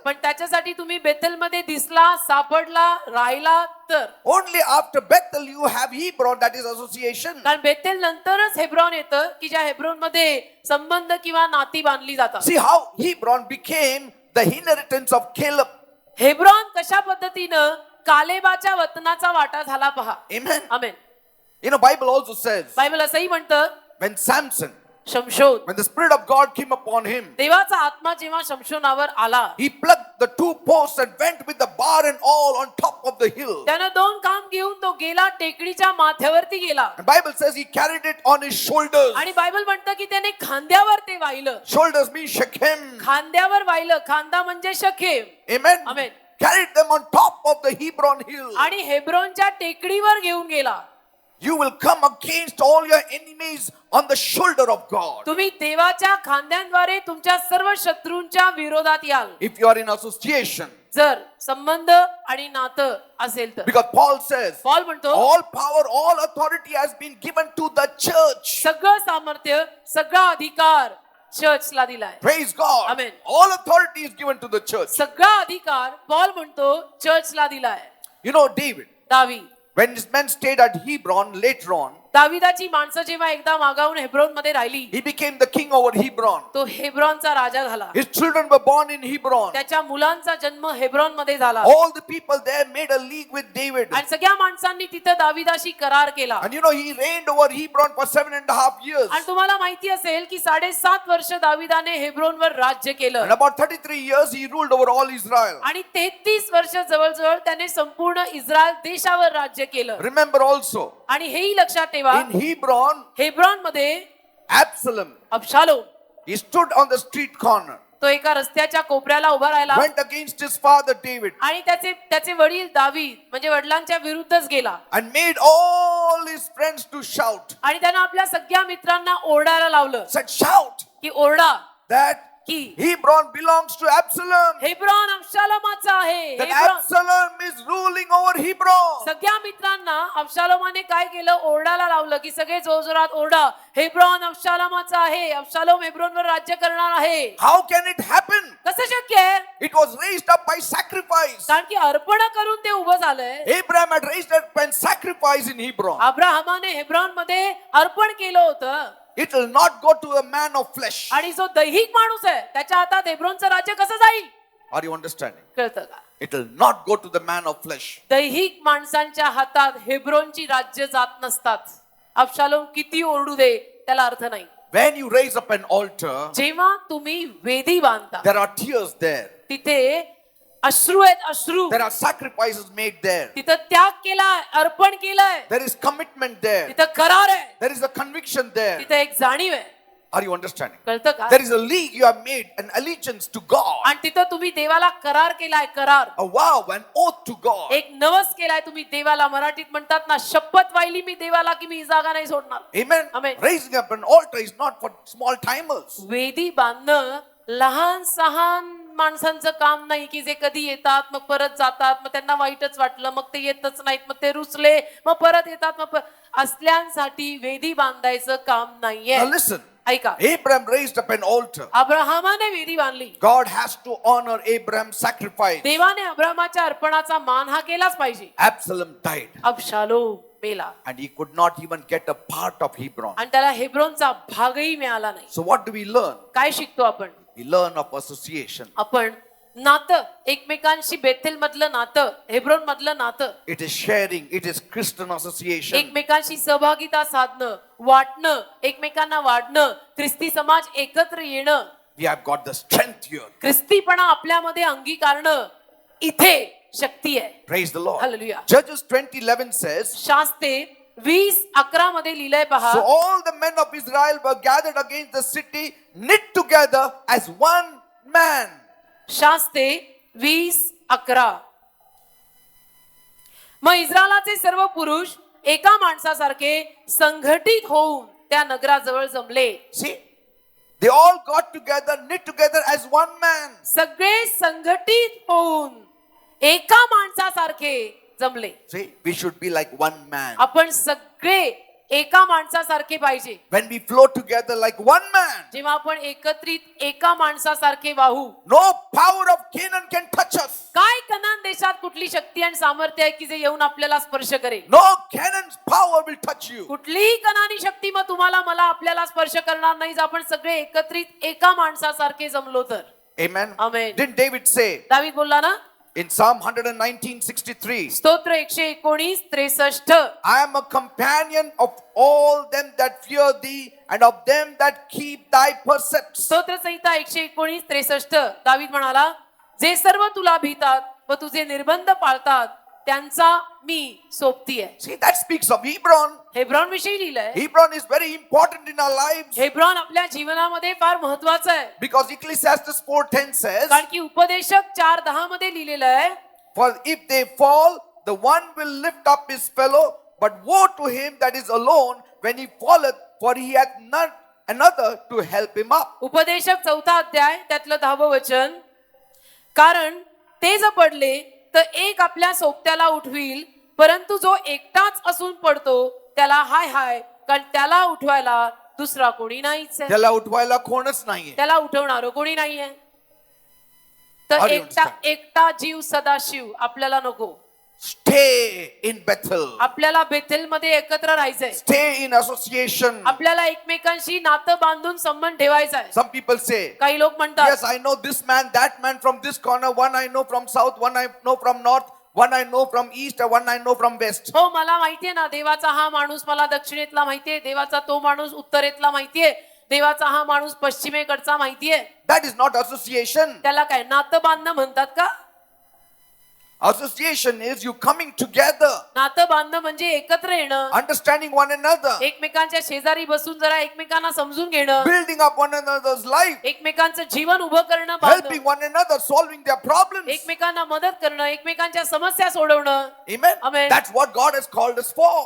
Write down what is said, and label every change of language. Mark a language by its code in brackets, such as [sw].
[mr] पण त्याच्यासाठी तुम्ही बेथेल मध्ये दिसला, सापडला, राहिला तर. [en] Only after Bethel you have Hebron, that is association. [mr] कारण बेथेल नंतरच हेब्रोन येतं की ज्या हेब्रोन मध्ये संबंध किंवा नाती बांधली जातात. [en] See how Hebron became the inheritance of Caleb. [mr] Hebron कशा पद्धतीनं कालेबाच्या वतनाचा वाटा झाला पहा. [en] Amen. [mr] Amen. [en] You know, Bible also says [mr] Bible असंही म्हणतं, [en] when Samson, [mr] शमशोन, [en] when the Spirit of God came upon him, [mr] देवाचा आत्मा जेव्हा शमशोनावर आला, [en] he plucked the 2 posts and went with the bar and all on top of the hill. [mr] त्यानं 2 काम घेऊन तो गेला, टेकडीच्या माथ्यावरती गेला. [en] And Bible says he carried it on his shoulders. [mr] आणि बायबल म्हणतं की त्याने खांद्यावर ते वाहिलं. [en] Shoulders mean Shechem. [mr] खांद्यावर वाहिलं. खांदा म्हणजे शखेम. [en] Amen. [mr] Amen. [en] Carried them on top of the Hebron hill. [mr] आणि हेब्रोनच्या टेकडीवर घेऊन गेला. [en] You will come against all your enemies on the shoulder of God. [mr] तुम्ही देवाच्या खांद्यांद्वारे तुमच्या सर्व शत्रूंच्या विरोधात याल. [en] If you are in association. [mr] जर संबंध आणि नातं असेल तर. [en] Because Paul says, [mr] पॉल म्हणतो, [en] all power, all authority has been given to the church. [mr] सगळं सामर्थ्य, सगळा अधिकार चर्चला दिलाय. [en] Praise God. Amen. All authority is given to the church. [mr] सगळा अधिकार पॉल म्हणतो चर्चला दिलाय. [en] You know, David, [mr] दावी, [en] when his men stayed at Hebron later on, [mr] दाविदाची माणसं जेव्हा एकदा मागावून हेब्रोन मध्ये राहिली, [en] he became the king over Hebron. [mr] तो हेब्रोनचा राजा झाला. [en] His children were born in Hebron. [mr] त्याच्या मुलांचा जन्म हेब्रोन मध्ये झाला. [en] All the people there made a league with David. [mr] आणि सगळ्या माणसांनी तिथं दाविदाशी करार केला. [en] And you know, he reigned over Hebron for 7.5 years. [mr] आणि तुम्हाला माहिती असेल की 7.5 वर्ष दाविदाने हेब्रोनवर राज्य [en] And [mr] केलं. [en] about 33 years he ruled over all Israel. [mr] आणि 33 वर्ष जवळजवळ त्याने संपूर्ण इस्रायल देशावर राज्य केलं. [en] Remember also, [mr] आणि हेही लक्षात ठेवा, [en] in Hebron, [mr] हेब्रोन मध्ये [en] Absalom, [mr] Absalom [en] he stood on the street corner, [mr] तो एका रस्त्याच्या कोपऱ्याला उभा राहिला [en] went against his father David, [mr] आणि त्याचे वडील दावीद म्हणजे वडिलांच्या विरुद्धच गेला. [en] and made all his friends to shout. [mr] आणि त्यानं आपल्या सगळ्या मित्रांना ओरडायला लावलं [en] Said, shout [mr] की ओरडा [en] that [mr] की [en] Hebron belongs to Absalom. [mr] Hebron अबशालोमाचा आहे. [en] That [mr] Hebron. [en] Absalom is ruling over Hebron. [mr] सगळ्या मित्रांना अबशालोमाने काय केलं, ओरडायला लावलं की सगळे जोरजोरात ओरडा, हेब्रोन अबशालोमाचा आहे, अबशालोम हेब्रोनवर राज्य करणार आहे. [en] How can it happen? [mr] कसं शक्य आहे? [en] It was raised up by sacrifice. [mr] कारण की अर्पण करून ते उभं झालंय. [en] Abraham had raised up and sacrifice in Hebron. [mr] अब्राहमाने Hebron मध्ये अर्पण केलं होतं. [en] It will not go to a man of flesh. [mr] आणि जो दैहिक माणूस आहे त्याच्या हातात हेब्रोनचं राज्य कसं जाईल? [en] Are you understanding? [mr] कळतं का? [en] It will not go to the man of flesh. [mr] दैहिक माणसांच्या हातात हेब्रोनची राज्य जात नसतात. अबशालोम किती ओरडू दे त्याला अर्थ नाही. [en] When you raise up an altar, [mr] जेव्हा तुम्ही वेदी बांधता [en] there are tears there. [mr] तिथे अश्रू आहेत, अश्रू. [en] There are sacrifices made there. [mr] तिथं त्याग केलाय, अर्पण केलंय. [en] There is commitment there. [mr] तिथं करार आहे. [en] There is a conviction there. [mr] तिथं एक जाणीव आहे. [en] Are you understanding? [mr] कळतं का? [en] There is a league you have made, an allegiance to God, [mr] आणि तिथं तुम्ही देवाला करार केलाय, करार. [en] a vow, an oath to God. [mr] एक नवस केलाय तुम्ही देवाला. मराठीत म्हणतात ना, शपथ वाहिली मी देवाला की मी ही जागा नाही सोडणार. [en] Amen. Amen. Raising up an altar is not for small timers. [mr] वेदी बांधणं लहान सहान माणसांचं काम नाही की जे कधी येतात मग परत जातात, मग त्यांना वाईटच वाटलं, मग ते येतच नाहीत, मग ते रुसले, मग परत येतात, मग असल्यांसाठी वेदी बांधायचं काम नाहीये. [en] Now listen. [mr] ऐका, [en] Abraham raised up an altar. [mr] अब्राहमाने वेदी बांधली. [en] God has to honor Abraham's sacrifice. [mr] देवाने अब्राहमाच्या अर्पणाचा मान हा केलाच पाहिजे. [en] Absalom died, [mr] अबशालोम मेला [en] and he could not even get a part of Hebron. [mr] आणि त्याला हेब्रोनचा भागही मिळाला नाही. [en] So what do we learn? [mr] काय शिकतो आपण? [en] We learn of association. [mr] आपण नातं, एकमेकांशी बेथेल मधलं नातं, हेब्रोन मधलं नातं, [en] It is sharing. It is Christian association. [mr] एकमेकांशी सहभागिता साधणं, वाटणं, एकमेकांना वाढणं, ख्रिस्ती समाज एकत्र येणं, [en] We have got the strength here. [mr] ख्रिस्तीपणा आपल्यामध्ये अंगीकारणं, इथे शक्ती आहे. [en] Praise the Lord. Hallelujah. Judges 20:11 says, [mr] शास्ते 20:11 मध्ये लिहिलंय पहा. [en] so all the men of Israel were gathered against the city, knit together as one man. [mr] शास्ते 20:11. मग इस्रायलाचे सर्व पुरुष एका माणसासारखे संघटित होऊन त्या नगराजवळ जमले. [en] See, they all got together, knit together as one man. [mr] सगळे संघटित होऊन एका माणसासारखे जमले. [en] See, we should be like one man. [mr] आपण सगळे एका माणसासारखे पाहिजे. [en] When we flow together like one man, [mr] जेव्हा आपण एकत्रित एका माणसासारखे वाहू, [en] no power of Canaan can touch us. [mr] काय कनान देशात कुठली शक्ती आणि सामर्थ्य आहे की जे येऊन आपल्याला स्पर्श करेल? [en] No Canaan's power will touch you. [mr] कुठलीही कनानी शक्ती मग तुम्हाला मला आपल्याला स्पर्श करणार नाही. आपण सगळे एकत्रित एका माणसासारखे जमलो तर. [en] Amen. Amen. Didn't David say, [mr] दावीद बोलला ना, [en] In Psalm 119:63, [mr] स्तोत्र 119:63. [en] I am a companion of all them that fear thee and of them that keep thy precepts. [mr] स्तोत्र संहिता 119:63. दावीद म्हणाला, जे सर्व तुला भीतात व तुझे निर्बंध पाळतात त्यांचा मी सोबतीये. [en] See, that speaks of Hebron. [mr] हेब्रॉन विषयी लिहिलंय. [en] Hebron is very important in our lives [mr] हेब्रॉन आपल्या जीवनामध्ये फार महत्वाचं आहे. [en] because Ecclesiastes 4:10 says, [mr] कारण की उपदेशक 4:10 मध्ये लिहिलेलं आहे, [en] for if they fall, the one will lift up his fellow, but woe to him that is alone when he falleth, for he hath none another to help him up. [mr] उपदेशक 4 अध्याय त्यातलं 10वं वचन, कारण ते जर पडले तर एक आपल्या सोबत्याला उठवील, परंतु जो एकटाच असून पडतो त्याला हाय हाय, कारण त्याला उठवायला दुसरा कोणी नाहीच आहे. त्याला उठवायला कोणच नाहीये. त्याला उठवणार कोणी नाहीये. तर [en] How do you [mr] एकटा [en] understand? [mr] एकटा जीव सदाशिव आपल्याला नको. [en] Stay in Bethel. [mr] आपल्याला बेथेल मध्ये एकत्र राहायचंय. [en] Stay in association. [mr] आपल्याला एकमेकांशी नातं बांधून संबंध ठेवायचा आहे. [en] Some people say, [mr] काही लोक म्हणतात, [en] yes, I know this man, that man from this corner, one I know from south, one I know from north, one I know from east, and one I know from west. [mr] हो मला माहितीये ना, देवाचा हा माणूस मला दक्षिणेतला माहितीये, देवाचा तो माणूस उत्तरेतला माहितीये, देवाचा हा माणूस पश्चिमेकडचा माहितीये. [en] That is not association. [mr] त्याला काय नातं बांधणं म्हणतात का? [en] Association is you coming together, [mr] नातं बांधणं म्हणजे एकत्र येणं, [en] understanding one another, [mr] एकमेकांच्या शेजारी बसून जरा एकमेकांना समजून घेणं, [en] building up one another's life, [mr] एकमेकांचं जीवन उभं करणं, [en] helping [mr] बांधणं, [en] one another, solving their problems. [mr] एकमेकांना मदत करणं, एकमेकांच्या समस्या सोडवणं. [en] Amen. Amen. That's what God has called us for.